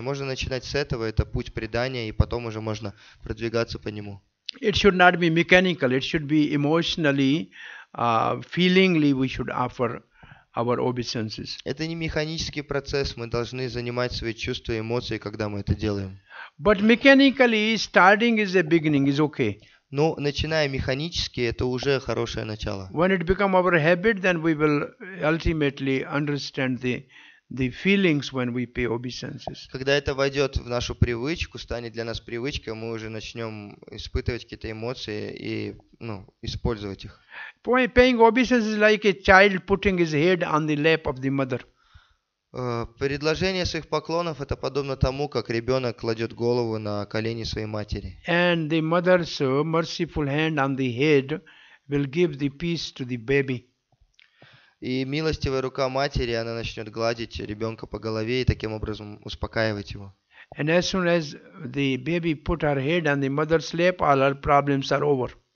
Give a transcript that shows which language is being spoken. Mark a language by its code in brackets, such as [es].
[ru] Можно начинать с этого, это путь предания, и потом уже можно продвигаться по нему. [en] It should not be mechanical. It should be emotionally, feelingly. We should offer our obeisances. [ru] Это не механический процесс. Мы должны занимать свои чувства и эмоции, когда мы это делаем. [en] But mechanically, starting is a beginning. Is okay. [ru] Но начиная механически, это уже хорошее начало. [en] When it become our habit, then we will ultimately understand the feelings when we pay obeisances. [ru] Когда это войдет в нашу привычку, станет для нас привычкой, мы уже начнем испытывать какие-то эмоции и использовать их. [en] Paying obeisances is like a child putting his head on the lap of the mother. [ru] Предложение своих поклонов это подобно тому, как ребенок кладет голову на колени своей матери. [en] And the mother's merciful hand on the head will give the peace to the baby. [ru] И милостивая рука матери, она начнет гладить ребенка по голове и таким образом успокаивать его. [en] And as soon as the baby put her head on the mother's lap, all her problems are over.